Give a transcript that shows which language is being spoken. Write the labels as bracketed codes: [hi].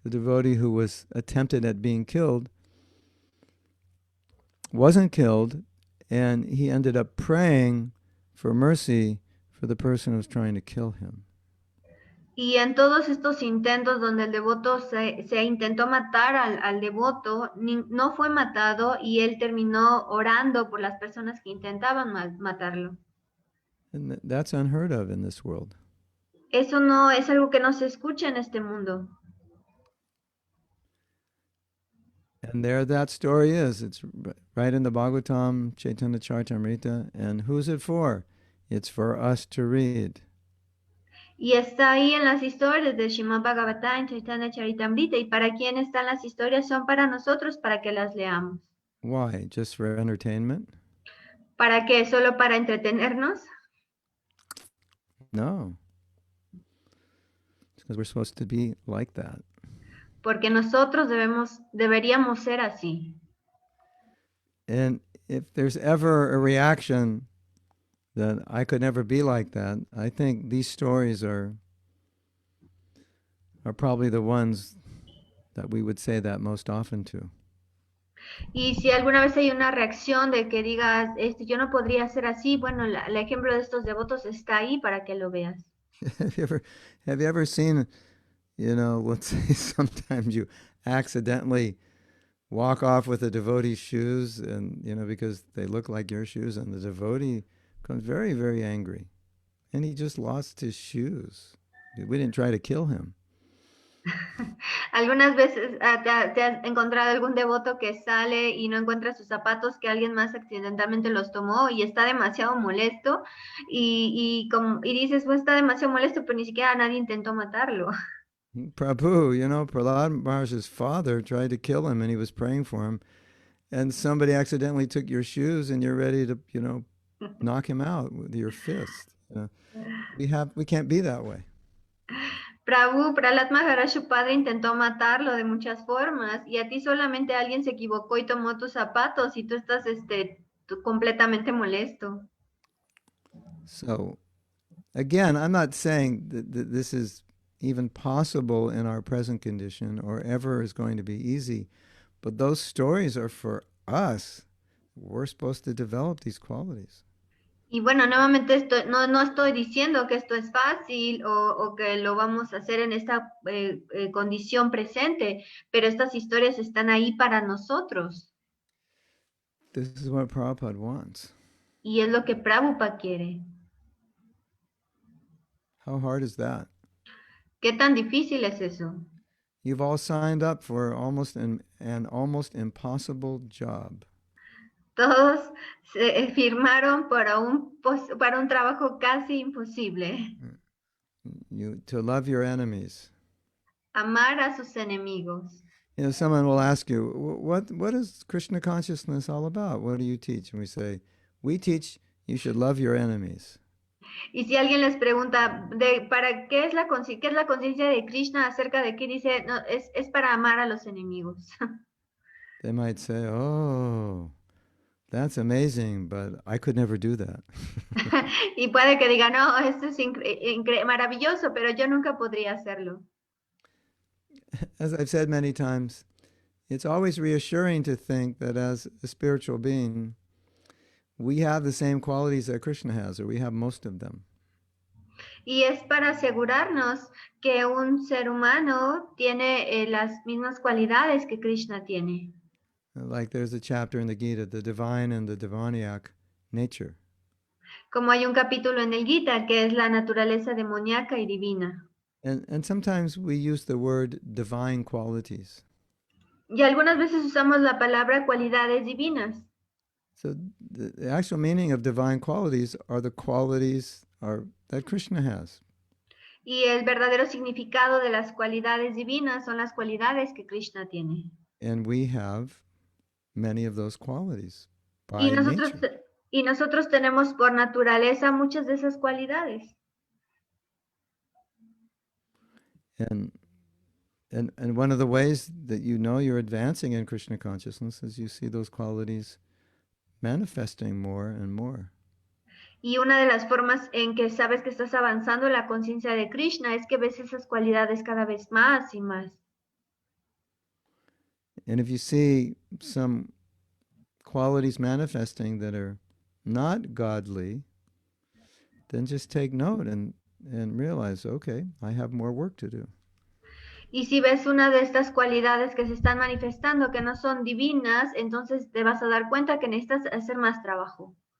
[en] The devotee who was attempted at being killed wasn't killed, and he ended up praying for mercy for the person who was trying to kill him. [es] Y en todos estos intentos donde el devoto se intentó matar al devoto, no fue matado y él terminó orando por las personas que intentaban matarlo. [en] And that's unheard of in this world. [es] Eso no es algo que no se escucha en este mundo. [en] And there that story is. It's right in the Bhagavatam, Chaitanya Charitamrita. And who's it for? It's for us to read. [es] Y está ahí en las historias de Srimad Bhagavatam, Chaitanya Charitamrita. ¿Y para quién están las historias? Son para nosotros, para que las leamos. [en] Why? Just for entertainment? [es] ¿Para qué? ¿Solo para entretenernos? No. [en] It's because we're supposed to be like that. [es] Porque nosotros deberíamos ser así. [en] And if there's ever a reaction that I could never be like that, I think these stories are probably the ones that we would say that most often to. [es] Y si alguna vez hay una reacción de que digas, yo no podría ser así, bueno, el ejemplo de estos devotos está ahí para que lo veas. [en] Have you ever seen, let's say sometimes you accidentally walk off with a devotee's shoes and, because they look like your shoes, and the devotee becomes very, very angry. And he just lost his shoes. We didn't try to kill him. [es] Algunas veces te has encontrado algún devoto que sale y no encuentra sus zapatos, que alguien más accidentalmente los tomó y está demasiado molesto y dices, pues está demasiado molesto, pero ni siquiera nadie intentó matarlo. [en] Prabhu, Prahlad Maharaj's father tried to kill him and he was praying for him, and somebody accidentally took your shoes and you're ready to, knock him out with your fist. We can't be that way. [es] Prahlad Maharaj, su padre, intentó matarlo de muchas formas y a ti solamente alguien se equivocó y tomó tus zapatos y tú estás completamente molesto. [en] So, again, I'm not saying that this is even possible in our present condition or ever is going to be easy, but those stories are for us. We're supposed to develop these qualities. [es] Y bueno, nuevamente no estoy diciendo que esto es fácil o que lo vamos a hacer en esta condición presente, pero estas historias están ahí para nosotros. [en] This is what Prabhupada wants. [es] Y es lo que Prabhupada quiere. [en] How hard is that? [es] ¿Qué tan difícil es eso? [en] You've all signed up for almost an almost impossible job. [es] Todos se firmaron para un trabajo casi imposible. [en] To love your enemies. [es] Amar a sus enemigos. [en] You know, someone will ask you, what is Krishna consciousness all about? What do you teach? And we say, we teach you should love your enemies. [es] Y si alguien les pregunta para qué es qué es la conciencia de Krishna acerca de qué dice, no, es para amar a los enemigos. [en] They might say, oh, that's amazing, but I could never do that. [es] Y puede que diga, no, esto es maravilloso, pero yo nunca podría hacerlo. [en] As I've said many times, it's always reassuring to think that as a spiritual being, we have the same qualities that Krishna has, or we have most of them. [es] Y es para asegurarnos que un ser humano tiene las mismas cualidades que Krishna tiene. [en] Like there's a chapter in the Gita, the divine and the demoniac nature. [es] Como hay un capítulo en el Gita que es la naturaleza demoníaca y divina. [en] And sometimes we use the word divine qualities. [es] Y algunas veces usamos la palabra cualidades divinas. [en] So the actual meaning of divine qualities are the qualities that Krishna has. [es] Y el verdadero significado de las cualidades divinas son las cualidades que Krishna tiene. [en] And we have many of those qualities by [es] Y nosotros, [en] nature. [es] y nosotros tenemos por naturaleza muchas de esas cualidades. [en] And one of the ways that you know you're advancing in Krishna consciousness is you see those qualities manifesting more and more. [es] Y una de las formas en que sabes que estás avanzando en la conciencia de Krishna es que ves esas cualidades cada vez más y más. [en] And if you see some qualities manifesting that are not godly, then just take note and realize, okay, I have more work to do. [es] Y si ves una de estas cualidades que se están manifestando que no son divinas, entonces te vas a dar cuenta que necesitas hacer más trabajo.